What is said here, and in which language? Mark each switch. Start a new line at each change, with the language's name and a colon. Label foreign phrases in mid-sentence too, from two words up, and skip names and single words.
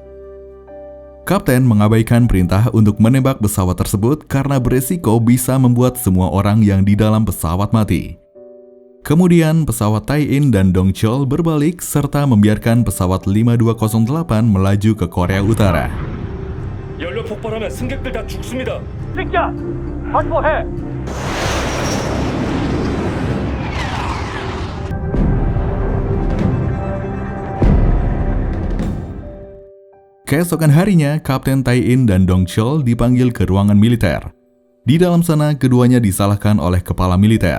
Indonesian: Kapten mengabaikan perintah untuk menembak pesawat tersebut karena beresiko bisa membuat semua orang yang di dalam pesawat mati. Kemudian pesawat Tai In dan Dong-cheol berbalik serta membiarkan pesawat 5208 melaju ke Korea Utara.
Korean: 연료 폭발하면 승객들 다 죽습니다. 새끼야, 확보해.
Indonesian: Keesokan harinya, Kapten Tai In dan Dong-cheol dipanggil ke ruangan militer. Di dalam sana, keduanya disalahkan oleh kepala militer.